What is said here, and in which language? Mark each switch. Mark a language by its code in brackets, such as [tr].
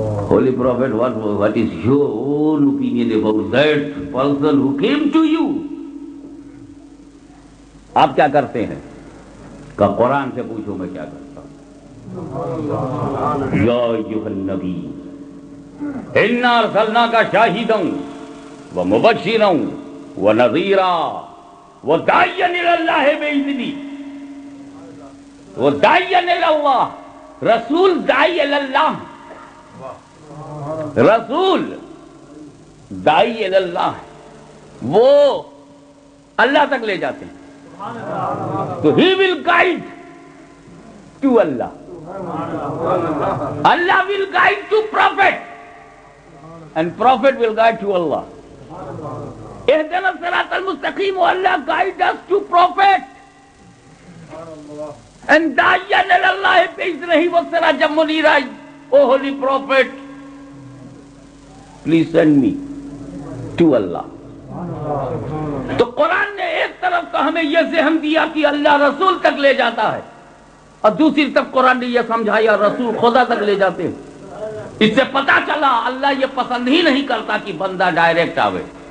[en] Holy Prophet, what is your own opinion about that person who came to you? [ur] آپ کیا کرتے ہیں؟ کہ قرآن سے پوچھو میں کیا کرتا ہوں. [ar] یا ایھا النبی انا ارسلناک شاہدا ومبشرا ونذیرا وداعیا الی اللہ باذنہ. وداعیا الی اللہ. رسول داعی الی اللہ. رسول داعی الی اللہ. [ur] وہ اللہ تک لے جاتے ہیں. [en] So he will guide to Allah. Allah will guide to Prophet. And Prophet will guide to Allah. [ar] اهدنا الصراط المستقيم. [en] Allah guide us to Prophet. [ar] And داعيا إلى الله بإذنه وسراجا منيرا. [en] Oh Holy Prophet, please send me to Allah. [ur] تو قرآن نے ایک طرف تو ہمیں یہ ذہن دیا کہ اللہ رسول تک لے جاتا ہے اور دوسری طرف قرآن نے یہ سمجھایا رسول خدا تک لے جاتے ہیں. اس سے پتا چلا اللہ یہ پسند ہی نہیں کرتا کہ بندہ ڈائریکٹ آوے.